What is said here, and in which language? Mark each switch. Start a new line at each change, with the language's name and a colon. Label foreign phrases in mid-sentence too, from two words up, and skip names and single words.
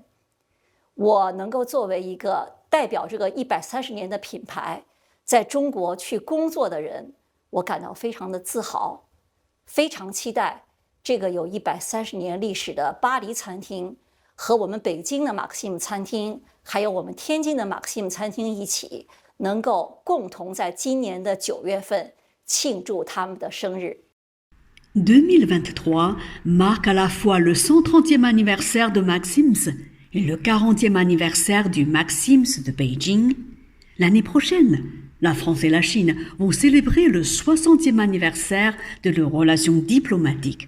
Chinese: 我能够作为一个代表这个130年的品牌，在中国去工作的人，我感到非常的自豪，非常期待这个有130年历史的巴黎餐厅和我们北京的 Maxim 餐厅，还有我们天津的 Maxim 餐厅一起，能够共同在今年的9月份庆祝他们的生日。
French: 2023 marque à la fois le 130e anniversaire de Maxims et le 40e anniversaire du Maxims de Beijing. L'année prochaine, la France et la Chine vont célébrer le 60e anniversaire de leurs relations diplomatiques.